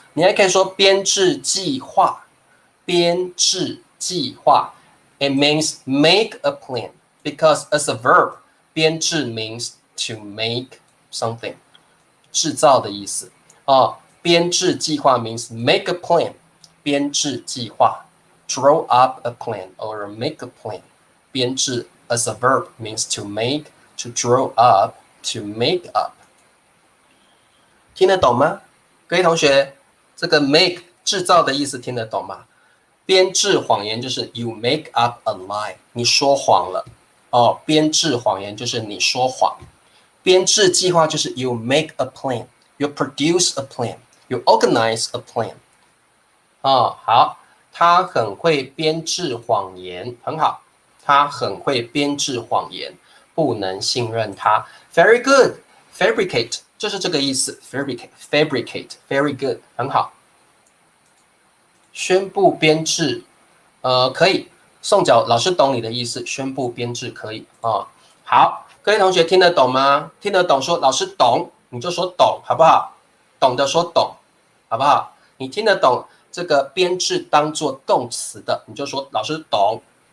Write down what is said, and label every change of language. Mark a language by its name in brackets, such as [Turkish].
[Chinese] 你还可以说编制计划，编制计划 ， [English] it means make a plan。 Because as a verb, 编制 means to make something， [Chinese] 制造的意思啊。 [English] 编制计划 means make a plan， 编制计划 draw up a plan or make a plan。编制 as a verb means to make, to draw up, to make up。 [Chinese] 听得懂吗？各位同学，这个 make 制造的意思听得懂吗？编制谎言就是 [English] you make up a lie， [Chinese] 你说谎了。哦，编制谎言就是你说谎，编制计划就是 [English] you make a plan， [Chinese] you produce a plan， you organize a plan。哦，好，他很会编制谎言，很好，他很会编制谎言，不能信任他。 [English] Very good， fabricate [Chinese] 就是这个意思 [English] ，fabricate very good， 很好。 [Chinese] 宣布编制，可以。宋角老师懂你的意思，宣布编制可以啊、哦。好，各位同学听得懂吗？听得懂说老师懂，你就说懂，好不好？懂的说懂，好不好？你听得懂这个编制当做动词的，你就说老师懂。